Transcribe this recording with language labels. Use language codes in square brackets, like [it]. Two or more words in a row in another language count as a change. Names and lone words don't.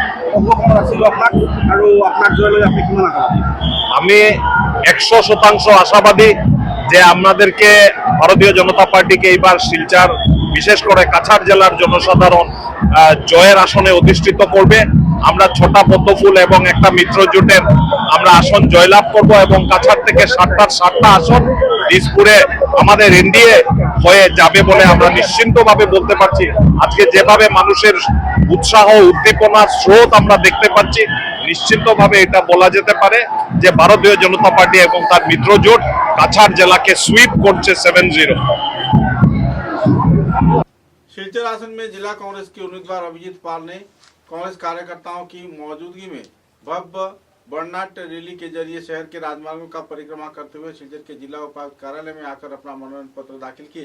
[as] অংশগ্ৰহণ আছিলোঁ আপোনাক আৰু আপোনাক জয় লৈ আপুনি কিমান আশাবাদী? [bn] আমি 100% আশাবাদী যে আমাদেরকে ভারতীয় জনতা পার্টিকে এইবার শিলচর বিশেষ করে কাছাড় জেলার জনসাধারণ জয়ের আসনে অধিষ্ঠিত করবে। আমরা 6টা পদ্মফুল এবং একটা মিত্র জোটের আমরা আসন জয়লাভ করব এবং কাছাড় থেকে 7টা আসন দিসপুরে আমাদের এনডিএ হয়ে যাবে বলে আমরা নিশ্চিন্তভাবে বলতে পারছি। আজকে যেভাবে মানুষের উৎসাহ উদ্দীপনা স্রোত আমরা দেখতে পাচ্ছি, নিশ্চিতভাবে এটা বলা যেতে পারে যে ভারতীয় জনতা পার্টি এবং তার মিত্র জোট কাছাড় জেলাকে সুইপ করছে 7-0। [hi] सिलचर आसन में जिला कांग्रेस के उम्मीदवार अभिजीत पाल ने कांग्रेस कार्यकर्ताओं की मौजूदगी में भव्य वर्णनाट्य रैली के जरिए शहर के राजमार्गों का परिक्रमा करते हुए सिलचर के जिला उपायुक्त कार्यालय में आकर अपना मनोनयन पत्र दाखिल किए।